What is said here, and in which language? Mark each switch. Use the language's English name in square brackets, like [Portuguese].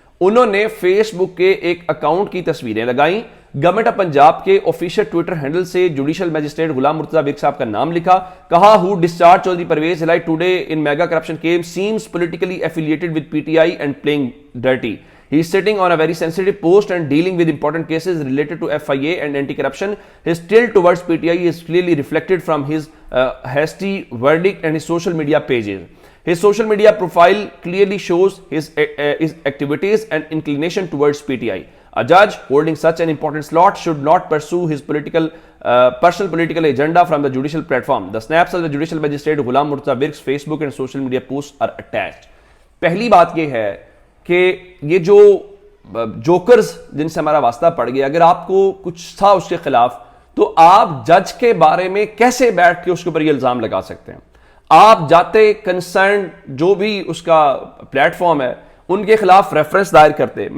[Urdu] انہوں نے فیس بک کے ایک اکاؤنٹ کی تصویریں لگائیں, گورنمنٹ آف پنجاب کے آفیشیل ٹویٹر ہینڈل سے judicial magistrate Ghulam Murtaza work صاحب کا نام لکھا, کہا [English] ہو discharge Chaudhry Pervaiz Elahi today in mega corruption case seems politically affiliated with PTI and playing dirty. He is sitting on a very sensitive post and dealing with important cases related to FIA and anti-corruption. His tilt towards PTI is clearly reflected from his hasty verdict and his social media pages. His social media profile clearly shows his activities and inclination towards PTI. A judge holding such an important slot should not pursue his personal political agenda from the judicial platform. The snaps of the judicial magistrate Ghulam Murtaza Wirk's Facebook and social media posts are attached. [Urdu] پہلی بات یہ ہے کہ یہ جو جوکرز جن سے ہمارا واسطہ پڑ گیا, اگر آپ کو کچھ تھا اس کے خلاف تو آپ جج کے بارے میں کیسے بیٹھ کے اس کے اوپر یہ الزام لگا سکتے ہیں؟ آپ جاتے کنسرن جو بھی اس کا پلیٹ فارم ہے ان کے خلاف ریفرنس دائر کرتے.